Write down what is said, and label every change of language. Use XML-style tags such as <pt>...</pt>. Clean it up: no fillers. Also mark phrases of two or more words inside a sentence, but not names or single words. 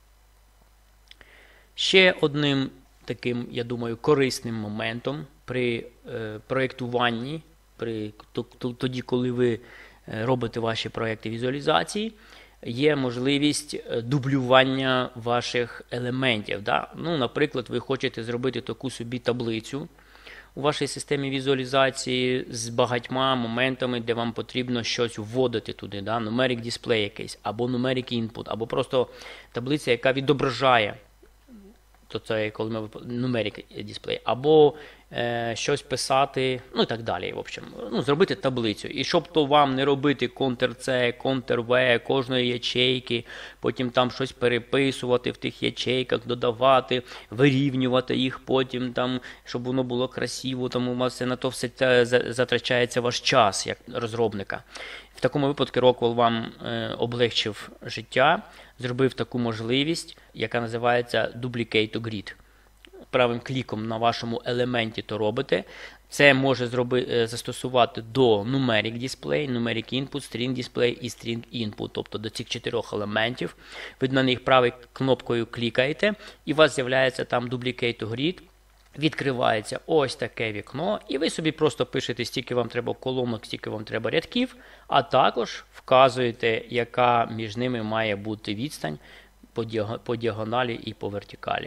<uk>Ще одним таким, я думаю, корисним моментом при проєктуванні, тоді, коли ви робите ваші проєкти візуалізації, є можливість дублювання ваших елементів. Да? Ну, наприклад, ви хочете зробити таку собі таблицю у вашій системі візуалізації з багатьма моментами, де вам потрібно щось вводити туди, да?</uk> <en>Numeric display</en> <uk>якийсь, або</uk> <en>numeric input,</en> <uk>або просто таблиця, яка відображає, то це коли ми</uk> <en>numeric display,</en> <uk>або щось писати, ну і так далі.</uk> <ru>В общем,</ru> <uk>зробити таблицю. І щоб то вам не робити Ctrl-C, Ctrl-V кожної ячейки, потім там щось переписувати в тих ячейках, додавати, вирівнювати їх потім, там, щоб воно було красиво, там у вас на то все затрачається ваш час як розробника. В такому випадку Rockwell вам облегчив життя, зробив таку можливість, яка називається</uk> <en>Duplicate to Grid.</en> <uk>Правим кліком на вашому елементі то робите. Це може застосувати до</uk> <en>Numeric Display, Numeric Input, String Display і String Input,</en> <uk>тобто до цих 4 елементів. Ви на них правою кнопкою клікаєте, і у вас з'являється там</uk> <en>Duplicate to Grid.</en> <uk>відкривається ось таке вікно, і ви собі просто пишете, стільки вам треба колонок, стільки вам треба рядків, а також вказуєте, яка між ними має бути відстань по діагоналі і по вертикалі.</uk>